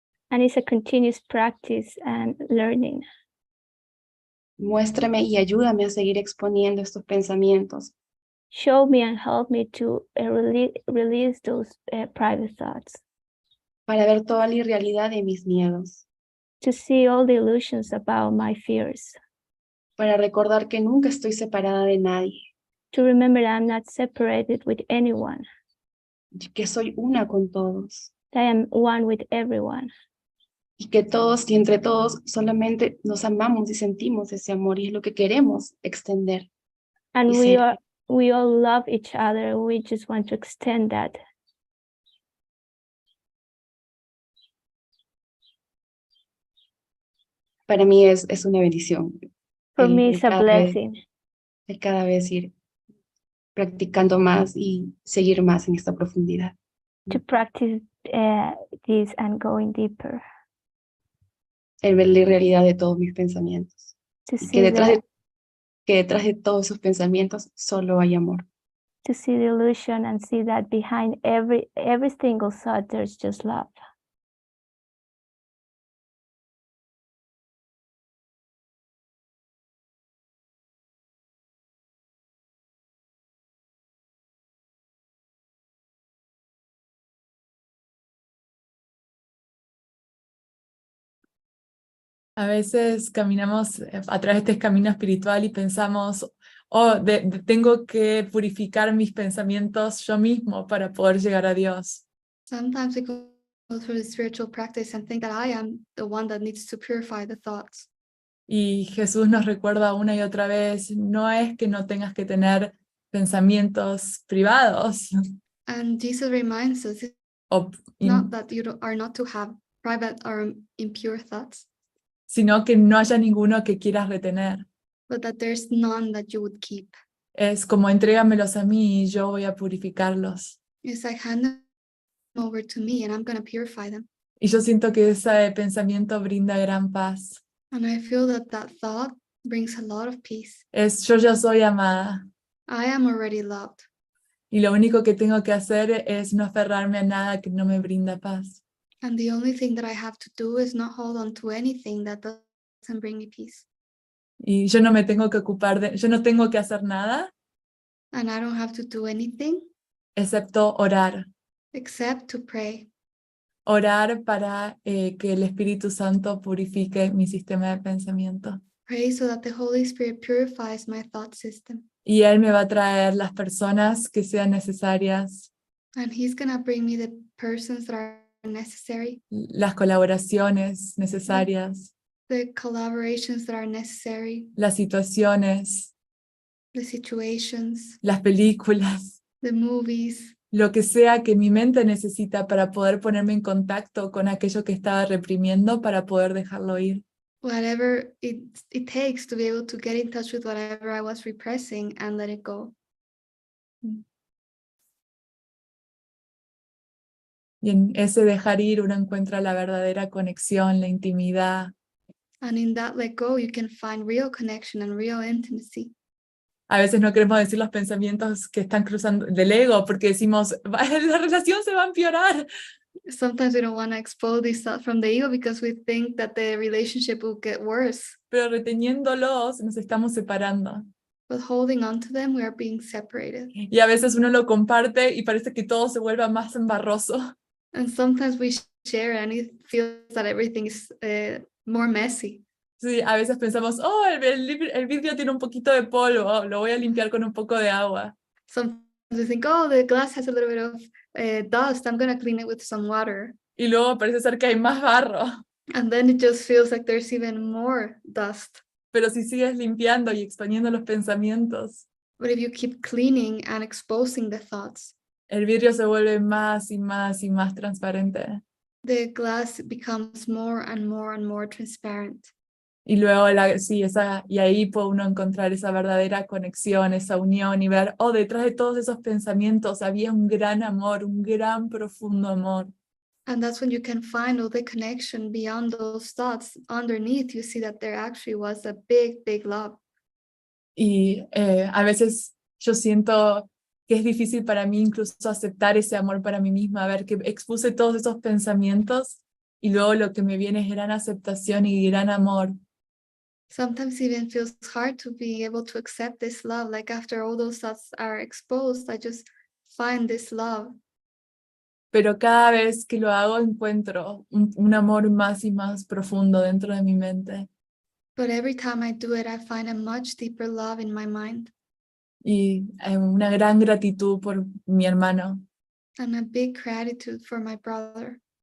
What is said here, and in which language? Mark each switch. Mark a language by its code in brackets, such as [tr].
[en] And it's a continuous practice and learning. [es] Muéstrame y ayúdame a seguir exponiendo estos pensamientos. [en] Show me and help me to release those private thoughts. [es] Para ver toda la irrealidad de mis miedos. [en] To see all the illusions about my fears. [es] Para recordar que nunca estoy separada de nadie. [en] To remember that I'm not separated with anyone. [es] Que soy una con todos. [en] That I am one with everyone. [es] Y que todos y entre todos solamente nos amamos y sentimos ese amor y es lo que queremos extender. [en] And we all love each other. We just want to extend that. [es] Para mí es una bendición. [en] For me, it's a blessing. [es] El cada vez ir practicando más y seguir más en esta profundidad. [en] To practice this and going deeper. [es] El ver la realidad de todos mis pensamientos. [en] To [es] Y [en] see [es] que detrás de todos esos pensamientos solo hay amor. [en] To see the illusion and see that behind every single thought, there's just love. [es] A veces caminamos a través de este camino espiritual y pensamos, tengo que purificar mis pensamientos yo mismo para poder llegar a Dios. [en] Sometimes we go through the spiritual practice and think that I am the one that needs to purify the thoughts. [es] Y Jesús nos recuerda una y otra vez, no es que no tengas que tener pensamientos privados. [en] And Jesus reminds us, it's not that you are not to have private or impure thoughts, [es] sino que no haya ninguno que quieras retener. [en] but that there's none that you would keep. [es] Es como entrégamelos a mí y yo voy a purificarlos. [en] It's like hand them over to me and I'm going to purify them. [es] Y yo siento que ese pensamiento brinda gran paz. [en] And I feel that that thought brings a lot of peace. [es] Es yo ya soy amada. [en] I am already loved. [es] Y lo único que tengo que hacer es no aferrarme a nada que no me brinda paz. [en] And the only thing that I have to do is not hold on to anything that doesn't bring me peace. [es] Y yo no me tengo que yo no tengo que hacer nada [en] And I don't have to do anything [es] excepto orar. [en] except to pray. [es] Orar para que el Espíritu Santo purifique mi sistema de pensamiento. [en] Pray so that the Holy Spirit purifies my thought system. [es] Y Él me va a traer las personas que sean necesarias, [en] And He's going to bring me the persons that are necessary, [es] las colaboraciones necesarias, [en] the collaborations that are necessary, [es] las situaciones, [en] the situations, [es] las películas, [en] the movies, [es] lo que sea que mi mente necesita para poder ponerme en contacto con aquello que estaba reprimiendo para poder dejarlo ir. [en] whatever it takes to be able to get in touch with whatever I was repressing and let it go. [es] Y en ese dejar ir uno encuentra la verdadera conexión, la intimidad. [en] And in that let go, you can find real connection and real intimacy. [es] A veces no queremos decir los pensamientos que están cruzando del ego porque decimos, la relación se va a empeorar. [en] Sometimes we don't want to expose these thoughts from the ego because we think that the relationship will get worse. [es] Pero reteniéndolos nos estamos separando. [en] But holding on to them, we are being separated. [es] Y a veces uno lo comparte y parece que todo se vuelva más embarroso. [en] And sometimes we share and it feels that everything is more messy. [es] Sí, a veces pensamos, oh, el vidrio tiene un poquito de polvo, lo voy a limpiar con un poco de agua. [en] Sometimes we think, oh, the glass has a little bit of dust. I'm going to clean it with some water. [es] Y luego parece ser que hay más barro. [en] And then it just feels like there's even more dust. [es] Pero si sigues limpiando y exponiendo los pensamientos, [en] But if you keep cleaning and exposing the thoughts, [es] el vidrio se vuelve más y más y más transparente. [en] the glass becomes more and more and more transparent. [es] Y luego, y ahí puede uno encontrar esa verdadera conexión, esa unión y ver, oh, detrás de todos esos pensamientos había un gran amor, un gran profundo amor. [en] And that's when you can find all the connection beyond those thoughts. Underneath, you see that there actually was a big, big love. [es] Y a veces yo siento que es difícil para mí incluso aceptar ese amor para mí misma, ver que expuse todos esos pensamientos y luego lo que me viene es gran aceptación y gran amor. [en] Sometimes even feels hard to be able to accept this love. Like after all those thoughts are exposed, I just find this love. [es] Pero cada vez que lo hago encuentro un amor más y más profundo dentro de mi mente. [en] But every time I do it, I find a much deeper love in my mind [es] Y una gran gratitud por mi hermano. [en] and a big gratitude for my brother.